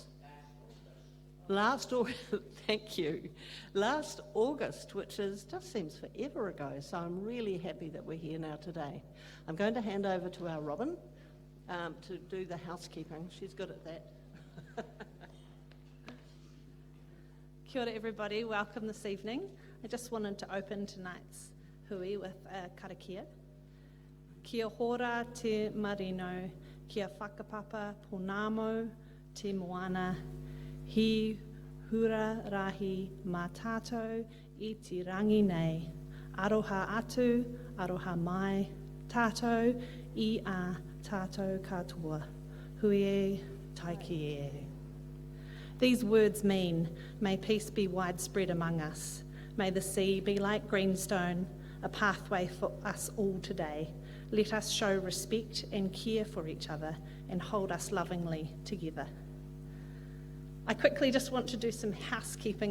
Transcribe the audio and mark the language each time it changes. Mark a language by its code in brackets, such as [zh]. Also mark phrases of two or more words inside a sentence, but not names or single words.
[en] Last August, thank you. Last August, which just seems forever ago, so I'm really happy that we're here now today. I'm going to hand over to our Robin to do the housekeeping. She's good at that. [mi] Kia ora [en] everybody, welcome this evening. I just wanted to open tonight's hui with a karakia. [mi] Kia hora te marino, kia whakapapa ponamo te moana, hi hura rahi mā tātou I te rangi nei, aroha atu, aroha mai, tātou I a tātou katoa, hui e taiki e. [en] These words mean, may peace be widespread among us. May the sea be like greenstone, a pathway for us all today. Let us show respect and care for each other and hold us lovingly together. I quickly just want to do some housekeeping.